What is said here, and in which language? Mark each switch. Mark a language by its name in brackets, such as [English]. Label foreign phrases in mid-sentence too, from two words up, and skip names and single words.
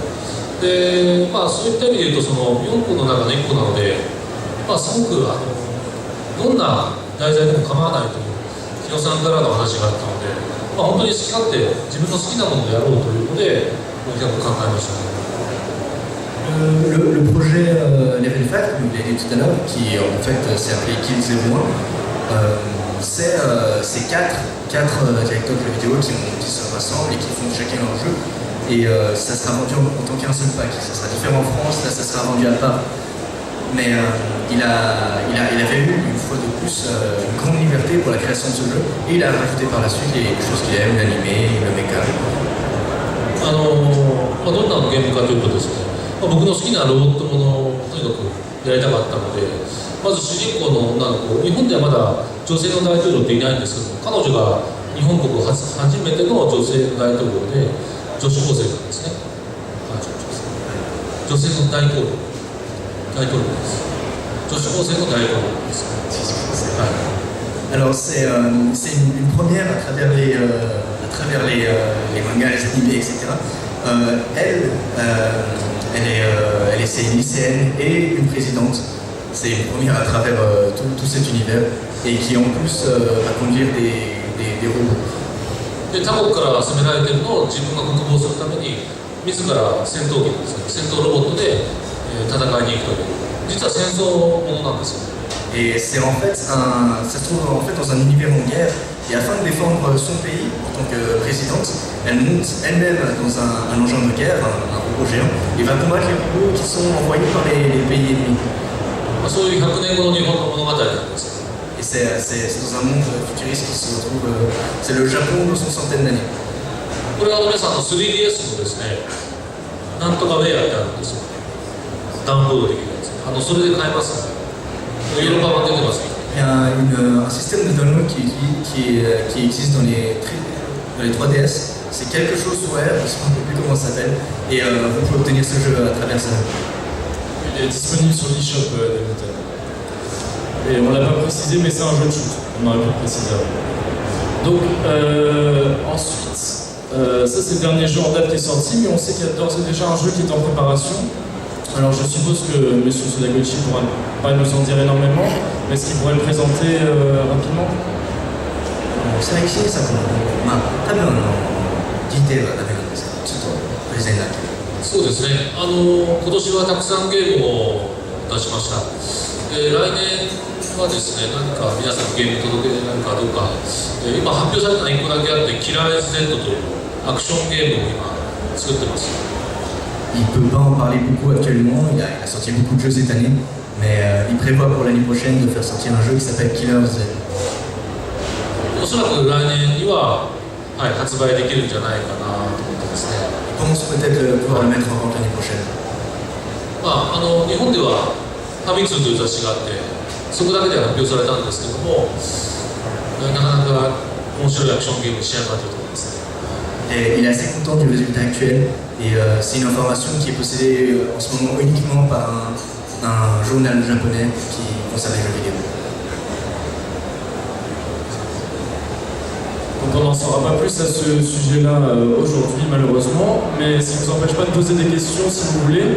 [Japanese] で、そういった意味で言うと、その4個の中の1個なので、すごくどんな題材でも構わないという日野さんからの話があったので、本当に好き勝手自分の好きなものをやろうというので、この企画を考えましたね。 [French] Le projet Level 5, comme vous l'avez dit tout à l'heure, qui en fait s'est appelé Kill 01, c'est quatre directeurs de jeux vidéo qui se rassemblent et qui font chacun leur jeu. Et ça sera vendu en tant qu'un seul pack. Ça sera différent en France, là ça sera vendu à part. Mais il avait eu une fois de plus une grande liberté pour la création de ce jeu. Et il a rajouté par la suite les choses qu'il aime, l'animé, le mecha. [Japanese] どんなゲームかというとですね、僕の好きなロボットものをとにかくやりたかったので、まず主人公の女の子、日本ではまだ女性の大統領っていないんですけども、彼女が日本国初めての女性の大統領で女子高生なんですね。女性の大統領です。女子高生の大統領です。はい。 [French] Alors c'est une première à travers les mangas, les animés, etc. Elle est une lycéenne et une présidente. C'est une première à travers tout cet univers et qui en plus va conduire des robots. [Japanese] で他国から攻められているのを自分が国防するために自ら戦闘機ですね、戦闘ロボットで戦いに行くという実は戦争ものなんですよ。 [French] Et c'est en fait ça se trouve en fait dans un univers en guerre et afin de défendre son pays en tant que présidente, elle monte elle-même dans un engin de guerre, un robot géant, et va combattre les robots qui sont envoyés par les pays ennemis. [Japanese] そういう100年後の日本の物語なんです。 [French] Et c'est dans un monde futuriste qui se retrouve, c'est le Japon de son centaine d'années. [Japanese] これは皆さんの 3DS のですね、なんとかウェアってあるんですよ。ダウンロードできるやつ。それで買えます。ヨーロッパ版出てます。 [French] Il y a un système de download qui existe dans les 3DS. C'est quelque chose sur Air, je ne sais plus comment ça s'appelle. Et vous pouvez obtenir ce jeu à travers ça. Il est disponible sur l'eShop de Nintendo. Et on ne l'a pas précisé, mais c'est un jeu de shoot. On aurait pu le préciser avant. Donc, ensuite, ça c'est le dernier jeu en date qui est sorti, mais on sait qu'il y a d'ores et déjà un jeu qui est en préparation. Alors je suppose que M. Sudagoichi ne pourra pas nous en dire énormément, mais est-ce qu'il pourrait le présenter rapidement? [Japanese] 最新作の多分ディテールはダメなんですけど、ちょっとプレゼンだけ。そうですね。今年はたくさんゲームを出しました。来年はですね、何か皆さんゲーム届けられるかどうか、今発表されたの1個だけあって、キラー Z というアクションゲームを今作ってます。 [French] Il ne peut pas en parler beaucoup actuellement, il a sorti beaucoup de jeux cette année, mais il prévoit pour l'année prochaine de faire sortir un jeu qui s'appelle Killer Z. [Japanese] おそらく来年には、発売できるんじゃないかなと思ってますね。 [French] Il pense peut-être pouvoir le mettre en vente l'année prochaine. [Japanese] 日本ではファミ通という雑誌があって、そこだけで発表されたんですけども、なかなか面白いアクションゲームに仕上がっていると思いますね。 [French] Et il est assez content du résultat actuel et c'est une information qui est possédée en ce moment uniquement par un journal japonais qui concerne les jeux vidéo. Donc on n'en saura pas plus à ce sujet-là aujourd'hui malheureusement, mais ça ne vous empêche pas de poser des questions si vous voulez.